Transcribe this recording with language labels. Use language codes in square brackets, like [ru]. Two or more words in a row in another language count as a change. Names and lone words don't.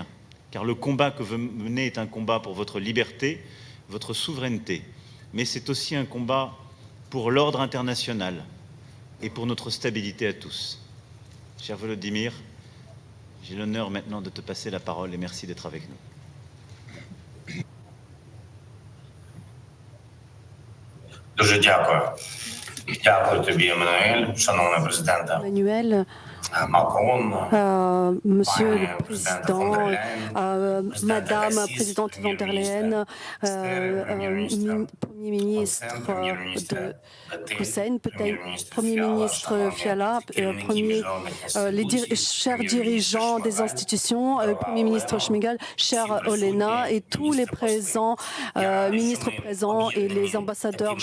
[fr] Car le combat que vous menez est un combat pour votre liberté, votre souveraineté, mais c'est aussi un combat pour l'ordre international et pour notre stabilité à tous. Cher Volodymyr, j'ai l'honneur maintenant de te passer la parole et merci d'être avec nous. [uk] Дуже дякую. Дякую тобі, Еммануель, шановний президенте. [fr] Emmanuel, Monsieur le Président, Madame la Présidente von der Leyen, Premier ministre de Hussein, peut-être Premier ministre Fiala, chers dirigeants des institutions, Premier ministre Schmigel, chère Olena et tous les présents, ministres présents et les ambassadeurs.